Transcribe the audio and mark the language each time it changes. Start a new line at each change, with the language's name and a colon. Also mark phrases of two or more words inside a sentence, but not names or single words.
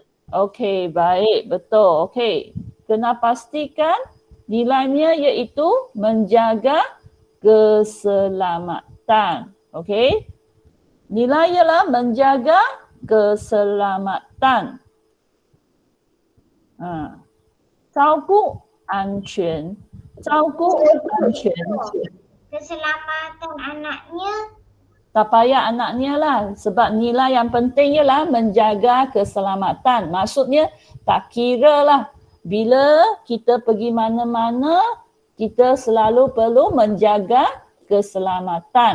Malay: Okey, baik. Betul. Okey. Kena pastikan nilainya iaitu menjaga keselamatan. Okey. Nilai ialah menjaga keselamatan.
Chinese: 照顾安全，照顾安全。
Malay: Keselamatan anaknya. Tak payah anaknya lah, sebab nilai yang penting ialah menjaga keselamatan. Maksudnya tak kira lah bila kita pergi mana-mana, kita selalu perlu menjaga keselamatan.